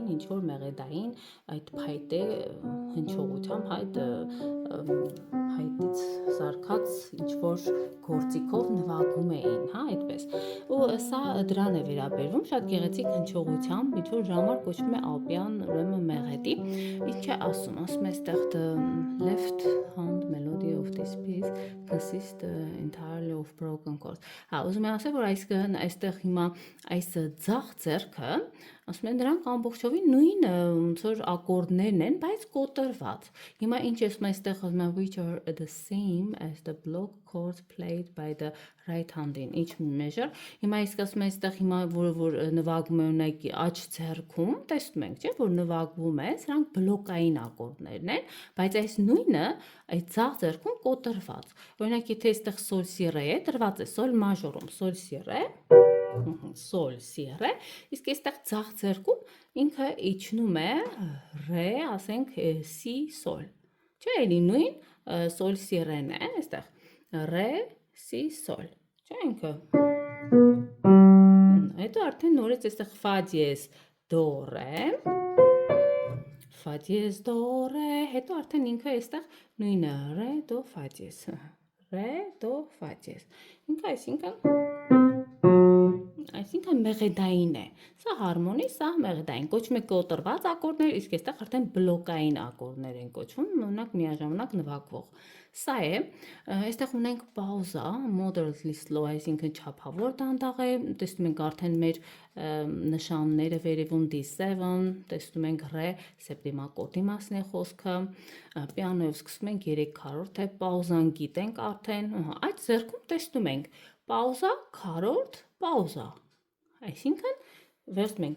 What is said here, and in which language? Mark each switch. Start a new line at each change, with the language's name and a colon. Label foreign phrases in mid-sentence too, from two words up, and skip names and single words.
Armenian: ինչ որ մեղեդային այդ փայտե հնչողությամբ, այդ փայտից սարքած ինչ որ գործիքով նվագում էին, հա, այդպես։ Ու սա դրան է վերաբերվում, շատ գեղեցիկ հնչողությամբ, ինչ որ դրա համար կոչվում է ալպյան, ուրեմն մեղեդի։ Ինչ է ասում է այստեղ
English: the left hand melody of this piece consists entirely of broken chords։
Armenian: Հա, ուզում եմ ասել, որ այստեղ հիմա այս ձախ ձեռքը, ասում են դրանք ամբողջովին նույն ոնց որ ակորդներն են, բայց կոտրված։ Հիմա ինչ ասում եմ այստեղ ասում եմ
English: which are the same as the block chords played by the right hand in each measure։
Armenian: Հիմա իսկ ասում եմ այստեղ հիմա որ նվագում է ունեք աջ ձեռքում, տեսնում ենք, չէ՞, որ նվագվում է, սրանք բլոկային ակորդներն են, բայց այս նույնը այդ ձախ ձեռքում կոտրված։ Օրինակ եթե այստեղ sol si re է, դրված է sol մաժորում, sol si re, իսկ այստեղ ձախ ձեռքում ինքը իջնում է re, ասենք si sol։ Չէ՞, էլի նույն sol si re-ն է, այստեղ re si sol։ Չէ՞ ինքը։ Հետո արդեն նորից այստեղ fa diez do re, fa diez do re, հետո արդեն ինքը այստեղ նույնը re do fa diez, re do fa diez։ Ինքը այսինքն Այսինքն մեղեդային է։ Սա հարմոնի, սա մեղեդային։ Կոչվում է կոտրված ակորդներ, իսկ այստեղ արդեն բլոկային ակորդներ են կոչվում, մենակ միաժամանակ նվագվող։ Սա է, այստեղ ունենք պաուզա,
English: moderately slow,
Armenian: այսինքն չափավոր դանդաղ է, տեսնում ենք արդեն մեր նշանները վերևում D7, տեսնում ենք ռե, սեպտիմակորդի մասն է խոսքը, պիանոյով սկսում ենք 3/4 է, պաուզան գիտենք արդեն, այդ ձեռքում տեսնում ենք պաուզա, քառորդ, պաուզա, այսինքն վերցնում ենք